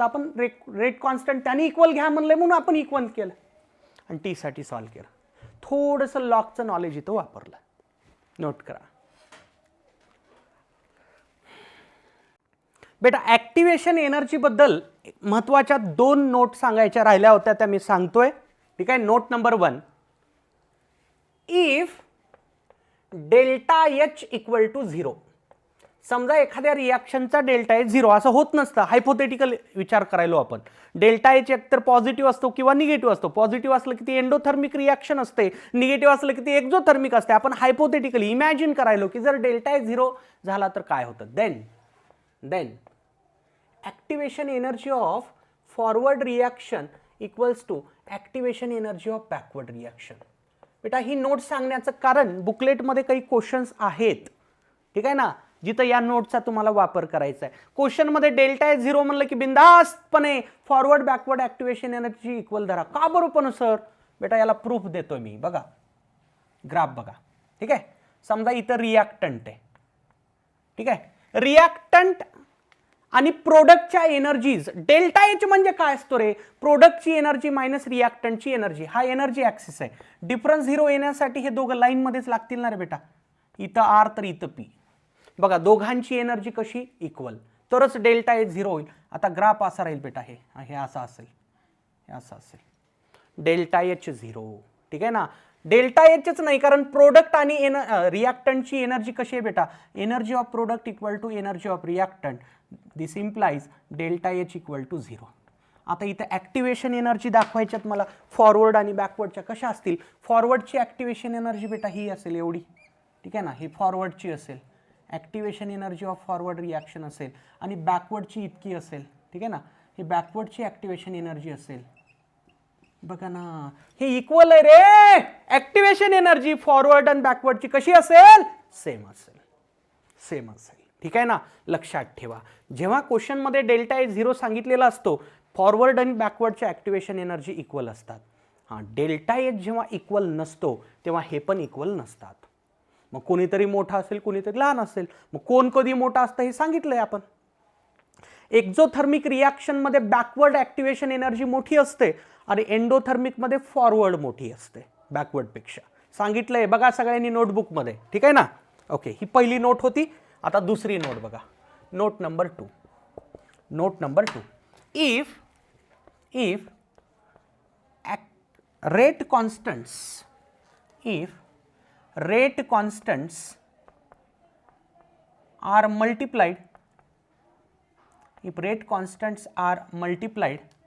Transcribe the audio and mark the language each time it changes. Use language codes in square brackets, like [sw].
[mr] आपण rate constant त्याने equal घ्या म्हणले म्हणून आपण इक्वल केलं आणि टी साठी सॉल्व्ह केलं. थोडंसं लॉगचं नॉलेज इथं वापरलं. नोट करा बेटा. ऍक्टिव्हेशन एनर्जी बद्दल महत्वाच्या 2 नोट सांगायच्या राहिल्या होत्या, त्या मी सांगतोय. ठीक आहे. [en] Note number 1, if delta H equal to 0. [mr] समजा एखाद्या रिॲक्शनचा डेल्टा एच 0 असं होत नसतं. हायपोथेटिकल विचार करायलो आपण. डेल्टा एच एकतर पॉझिटिव्ह असतो किंवा निगेटिव्ह असतो. पॉझिटिव्ह असलं की ती एंडोथर्मिक रिॲक्शन असते, निगेटिव्ह असलं की ती एक्झोथर्मिक असते. आपण हायपोथेटिकली इमॅजिन करायलो की जर डेल्टा एच 0 झाला तर काय होतं. [en] Then activation energy of forward reaction equals to activation energy of backward reaction. [mr] बेटा ही नोट सांगण्याचं कारण बुकलेटमध्ये काही क्वेश्चन्स आहेत. ठीक आहे ना, जिथं या नोटचा तुम्हाला वापर करायचा आहे. क्वेश्चनमध्ये डेल्टा एच 0 म्हणलं की बिंदास्तपणे forward backward activation energy equal धरा. का बरं पण सर? बेटा याला प्रूफ देतोय मी. बघा ग्राफ बघा. ठीक आहे. समजा इथं रिॲक्टंट आहे. ठीक आहे. रिॲक्टंट आणि प्रोडक्टच्या एनर्जीज. डेल्टा एच म्हणजे काय असतो रे? प्रोडक्टची एनर्जी मायनस रिॲक्टंटची एनर्जी. हा एनर्जी ॲक्सिस आहे. डिफरन्स 0 येण्यासाठी हे दोघं लाईनमध्येच लागतील ना रे बेटा. इथं आर तर इथं पी. बघा दोघांची एनर्जी कशी इक्वल, तरच डेल्टा एच 0 होईल. आता ग्राफ असा राहील बेटा. हे असं असेल, हे असं असेल. Delta H 0. ठीक आहे ना. डेल्टा एचच नाही कारण प्रोडक्ट आणि रिॲक्टंटची एनर्जी कशी आहे बेटा? [en] Energy of product equal to energy of reactant. This implies delta H equal to 0. [mr] आता इथं ॲक्टिव्हेशन एनर्जी दाखवायच्यात मला फॉरवर्ड आणि बॅकवर्डच्या. कशा असतील? फॉरवर्डची ॲक्टिव्हेशन एनर्जी बेटा ही असेल एवढी. ठीक आहे ना. ही फॉरवर्डची असेल. [en] activation energy of forward reaction [mr] असेल आणि बॅकवर्डची इतकी असेल, ठीक आहे ना, ही बॅकवर्डची ॲक्टिवेशन एनर्जी असेल. बघा ना, हे इक्वल आहे रे. ॲक्टिवेशन एनर्जी फॉरवर्ड आणि बॅकवर्डची कशी असेल? सेम असेल, सेम असेल. ठीक आहे ना, लक्षात ठेवा. जेव्हा क्वेश्चनमध्ये डेल्टा ए 0 सांगितलेला असतो, फॉरवर्ड आणि बॅकवर्डच्या ॲक्टिवेशन एनर्जी इक्वल असतात. हां, डेल्टा ए जेव्हा इक्वल नसतो तेव्हा हे पण इक्वल नसतात. मग कोणीतरी मोठा असेल, कोणीतरी लहान असेल. मग कोण कधी मोठा असतं हे सांगितलंय आपण. एक्झोथर्मिक रिॲक्शनमध्ये बॅकवर्ड ॲक्टिवेशन एनर्जी मोठी असते आणि एंडोथर्मिकमध्ये फॉरवर्ड मोठी असते बॅकवर्डपेक्षा. सांगितलंय बघा सगळ्यांनी नोटबुकमध्ये. ठीक आहे ना. ओके, ही पहिली नोट होती. आता दुसरी नोट बघा, note number 2. [en] note number 2, if rate constants, if rate constants are multiplied, if rate constants are multiplied,